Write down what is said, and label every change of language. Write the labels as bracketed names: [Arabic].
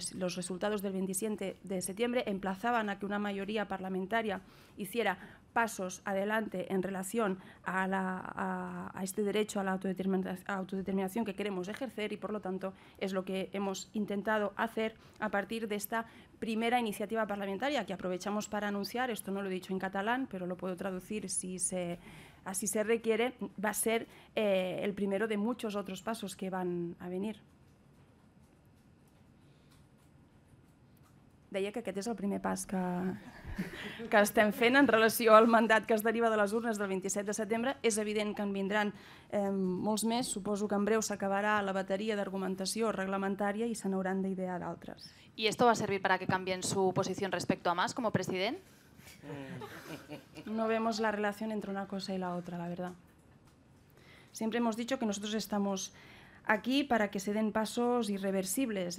[Spanish] Los resultados del 27 de septiembre emplazaban a que una mayoría parlamentaria hiciera pasos adelante en relación a este derecho a la autodeterminación que queremos ejercer, y por lo tanto es lo que hemos intentado hacer a partir de esta primera iniciativa parlamentaria que aprovechamos para anunciar. Esto no lo he dicho en catalán, pero lo puedo traducir si así se requiere. Va a ser el primero de muchos otros pasos que van a venir. [Catalan] Deia que aquest és el primer pas que estem fent en relació al mandat que es deriva de les urnes del 27 de setembre. És evident que en vindran molts més. Suposo que en breu s'acabarà la bateria d'argumentació reglamentària i se n'hauran d'idear d'altres. [Spanish] ¿Y esto va a servir para que cambien su posición respecto a Mas como presidente? No vemos la relación entre una cosa y la otra, la verdad. Siempre hemos dicho que nosotros estamos aquí para que se den pasos irreversibles.